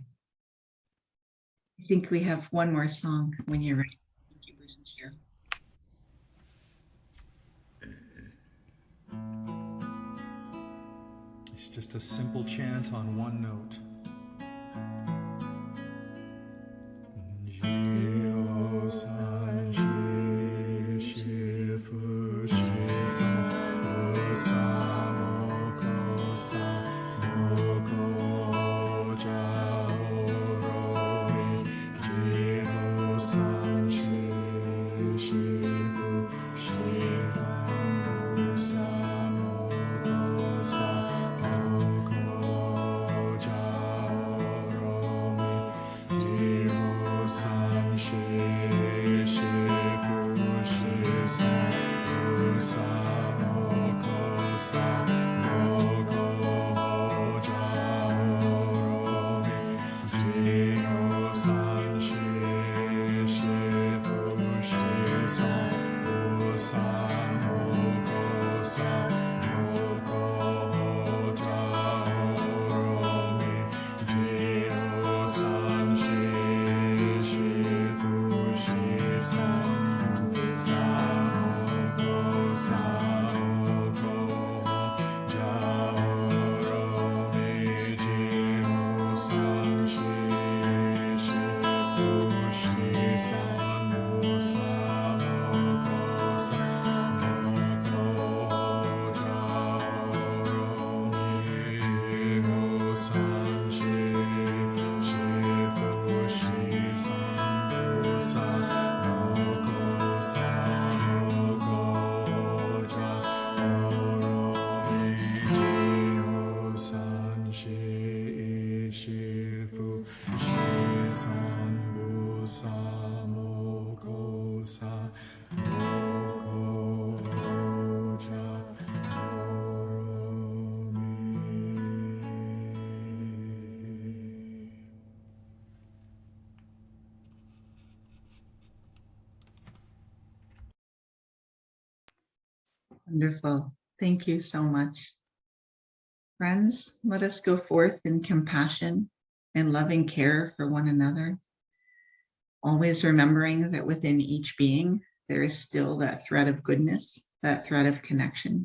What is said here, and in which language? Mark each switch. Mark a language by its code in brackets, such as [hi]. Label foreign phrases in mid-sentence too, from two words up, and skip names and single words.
[en] I think we have one more song when you're ready. Thank you, Bruce and Cheryl. It's just a simple chant on one note. Jio-san, shi-shi-fu, shi-san, bu-san, moko-san, moko-ja-oro-mi, Jio-san, shi-shi-fu, shi-san, bu-san, moko-san, moko-ja-oro-mi, Jio-san, shi-shi-fu, shi-san, bu-san, moko-san, moko-ja-oro-mi, Jio-san, shi-shi-fu, shi-san, bu-san, moko-san, moko-ja-oro-mi, Jio-san, shi-shi-fu, shi-san, bu-san, moko-san, moko-ja-oro-mi, Jio-san, shi-shi-fu, shi-san, bu-san, moko-san, moko-ja-oro-mi, Jio-san, shi-shi-fu, shi-san, bu-san, moko-san, moko-ja-oro-mi, Jio-san, shi-shi-fu, shi-san, bu-san, moko-san, moko-ja-oro-mi. Wonderful. Thank you so much. Friends, let us go forth in compassion and loving care for one another, always remembering that within each being, there is still that thread of goodness, that thread of connection.